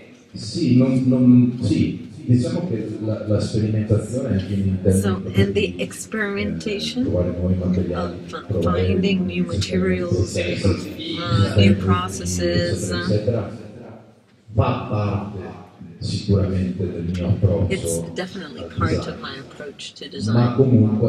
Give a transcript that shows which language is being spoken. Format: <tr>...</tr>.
<it>Diciamo che la sperimentazione anche in</it> <en>so, and the experimentation of finding new materials, new processes,</en> <it>fa parte sicuramente del mio approccio.</it> <en>It's definitely part of my approach to design.</en>